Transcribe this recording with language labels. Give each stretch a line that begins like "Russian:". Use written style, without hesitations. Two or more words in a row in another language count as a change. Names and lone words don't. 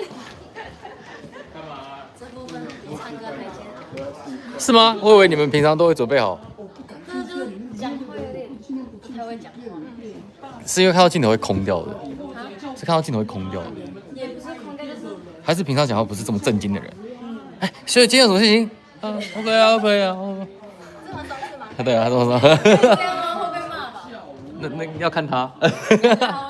Chinese: 幹嘛？這部分比唱歌還艱難。是嗎？我以為你們平常都會準備好。那就是講話有點不太會講話。是因為看到鏡頭會空掉的，是看到鏡頭會空掉的。也不是空掉，就是還是平常講話不是這麼正經的人。哎，所以今天有什麼事情？啊 ，OK 啊，OK 啊。這麼懂是吗？对啊，他这么说。這樣嗎？會被罵吧？那要看他。他會罵。